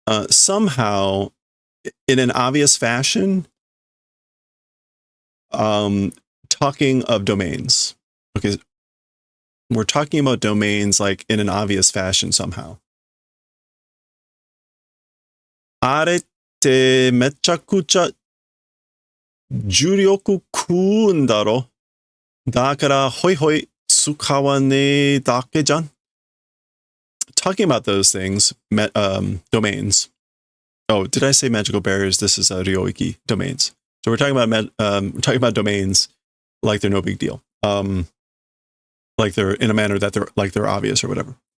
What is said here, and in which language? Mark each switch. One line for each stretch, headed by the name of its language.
English: Somehow, in an obvious fashion, talking of domains. Okay, we're talking about domains like in an obvious fashion somehow.
Japanese: あれってめちゃくちゃ重力食うんだろ。だからホイホイ使わねえだけじゃん。
English: Talking about those things, domains. Oh, did I say magical barriers? This is Ryoiki domains. So we're talking about domains like they're no big deal. Like they're in a manner that they're obvious or whatever.